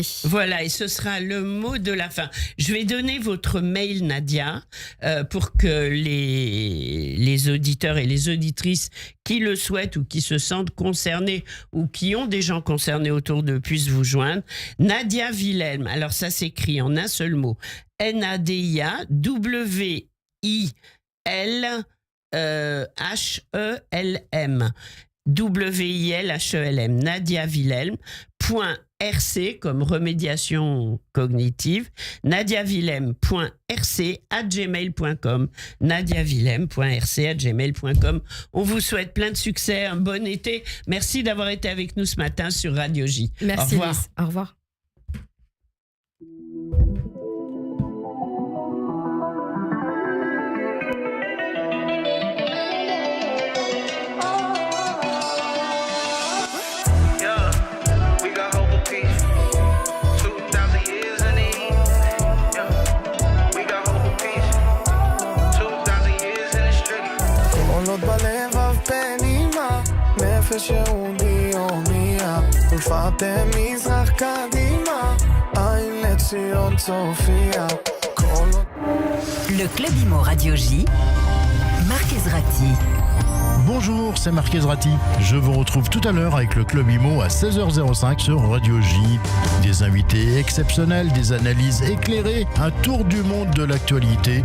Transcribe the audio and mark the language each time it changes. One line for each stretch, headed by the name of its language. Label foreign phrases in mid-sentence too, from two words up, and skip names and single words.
French: Voilà, et ce sera le mot de la fin. Je vais donner votre mail, Nadia, pour que les auditeurs et les auditrices qui le souhaitent ou qui se sentent concernés ou qui ont des gens concernés autour d'eux puissent vous joindre. Nadia Wilhelm, alors ça s'écrit en un seul mot, N-A-D-I-A-W-I-L-H-E-L-M. W-I-L-H-E-L-M, Nadia Wilhelm, .rc comme remédiation cognitive, nadiawilhelm.rc@gmail.com, nadiawilhelm.rc@gmail.com. On vous souhaite plein de succès, un bon été. Merci d'avoir été avec nous ce matin sur Radio J. Merci Au revoir. Lise. Au revoir.
English: Yeah, we got hope of peace. 2,000 years in the east. Yeah, we got hope of peace. 2,000 years in the street.
Hebrew: קולות בלבב פנימה, נפש יהודי הומייה, ולפאתם מזרח קדימה, עין לציון צופיה. קולות
French: Le Club Imo Radio J, Marc Ezrati. Bonjour, c'est Marc Ezrati. Je vous retrouve tout à l'heure avec le Club Imo à 16h05 sur Radio J. Des invités exceptionnels, des analyses éclairées, un tour du monde de l'actualité.